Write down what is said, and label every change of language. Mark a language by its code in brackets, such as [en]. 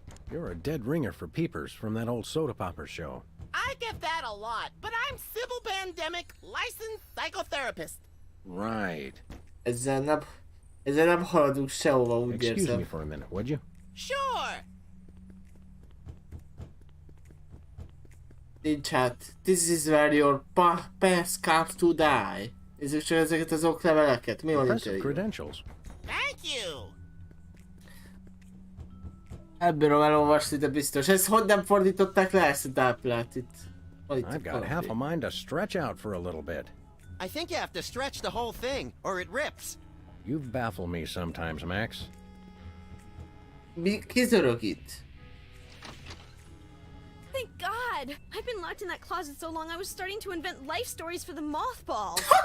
[en] You're a dead ringer for peepers from that old soda popper show. I get that a lot, but I'm Sybil Pandemic, licensed psychotherapist. Right. [hu] Ezzel nem haladunk sehova, úgy [en] Excuse me [hu] érzem. [en] for a minute, would you? Sure. [hu] Nincs hát. [en] This is where your past comes to die. [hu] Nézzük csak ezeket az okleveleket. Mi van itt? [en] Impressive credentials. Thank you. [hu] Ebből elolvasni, de biztos. Ezt hogy nem fordították le ezt a táplát itt? [en] I've got half a mind to stretch out for a little bit. I think you have to stretch the whole thing, or it rips. You baffle me sometimes, Max. [hu] Ki zörög itt? [en] Thank God! I've been locked in that closet so long I was starting to invent life stories for the mothballs.